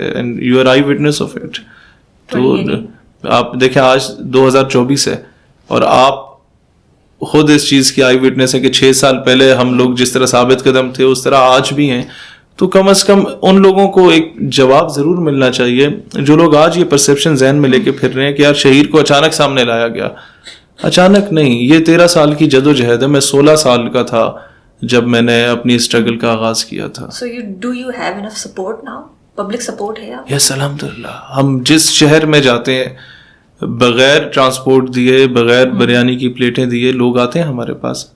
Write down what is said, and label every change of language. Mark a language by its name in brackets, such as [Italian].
[English] And you are I witness of it. [Urdu] تو آپ دیکھیں آج 2024 ہے اور آپ خود اس چیز کی آئی وٹنس ہے کہ 6 سال پہلے ہم لوگ جس طرح ثابت قدم تھے اس طرح آج بھی ہیں. تو کم از کم ان لوگوں کو ایک جواب ضرور ملنا چاہیے جو لوگ آج یہ پرسیپشن ذہن میں لے کے پھر رہے ہیں کہ یار شہیر کو اچانک سامنے لایا گیا. اچانک نہیں, یہ 13 سال کی جد و جہد ہے. میں 16 سال کا تھا جب میں نے اپنی اسٹرگل کا آغاز کیا تھا. [English] So do you have enough support now? [Urdu] Public support ہے آپ؟ یس الحمدللہ. ہم جس شہر میں جاتے ہیں بغیر ٹرانسپورٹ دیے, بغیر بریانی کی پلیٹیں دیے لوگ آتے ہیں ہمارے پاس.